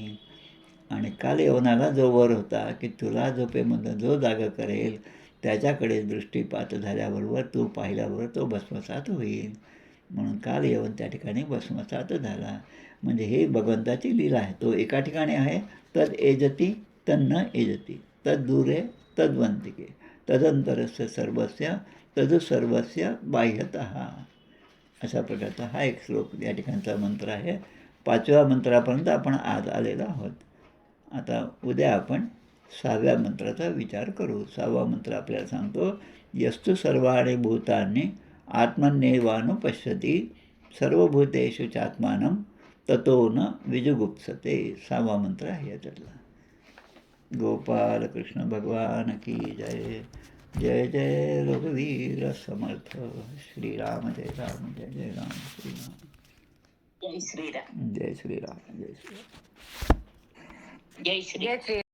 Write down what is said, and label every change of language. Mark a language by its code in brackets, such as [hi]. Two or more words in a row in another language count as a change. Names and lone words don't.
[mr] आणि कालयवनाला जो वर होता की तुला झोपेमधून जो जागा करेल त्याच्याकडे दृष्टीपात झाल्याबरोबर तू पाहिल्याबरोबर तो भस्मसात होईल. म्हणून कालयवन त्या ठिकाणी भस्मसात झाला. म्हणजे हे भगवंताची लीला आहे. तो एका ठिकाणी आहे, [sa] तद एजती तन्न एजती, तद दूरे तद्वंतिके, तदंतरस्य सर्वस्य तद सर्वस्य बाह्यतः. [mr] अशा प्रकारचा हा एक श्लोक या ठिकाणचा मंत्र आहे. 5व्या मंत्रापर्यंत आपण आज आलेलो आहोत. आता उद्या आपण 6व्या मंत्राचा विचार करू. 6वा मंत्र आपल्याला सांगतो, [sa] यस्तु सर्वाणि भूतानि आत्मन्येवानुपश्यति सर्वभूतेषु चात्मानं ततो न विजुगुप्सते. [mr] 6वा मंत्र आहे याच्यातला. [hi] गोपाल कृष्ण भगवान की जय. [mr] जय जय रघुवीर समर्थ. श्रीराम जय राम, जय जय राम. श्रीराम जय श्रीराम. जय श्रीराम. जय श्रीराम. जय श्री